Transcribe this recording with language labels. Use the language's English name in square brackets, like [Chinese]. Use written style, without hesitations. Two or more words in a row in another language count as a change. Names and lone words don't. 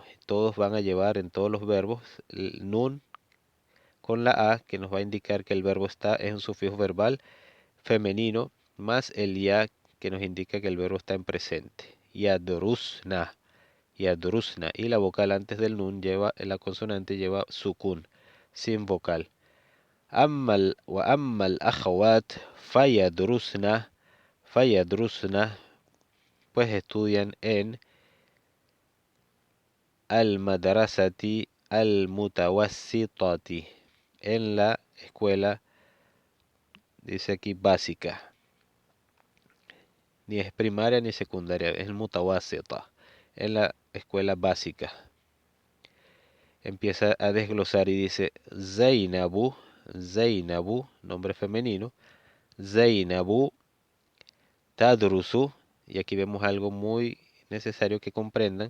[Spanish] Todos van a llevar en todos los verbos el nun con la a que nos va a indicar que el verbo está en un sufijo verbal femenino más el ya que nos indica que el verbo está en presente. Yadrusna. Y la vocal antes del nun la consonante lleva sukun, sin vocal. [Arabic] وأما الأخوات فيدرسن [Spanish] pues estudian en [Arabic] المدرسة المتوسطة [Spanish] en la escuela, dice aquí básica, ni es primaria ni secundaria, es mutawasita, en la escuela básica. Empieza a desglosar y dice Zainabu, nombre femenino, [Arabic] زينب تدرس, [Spanish] y aquí vemos algo muy necesario que comprendan.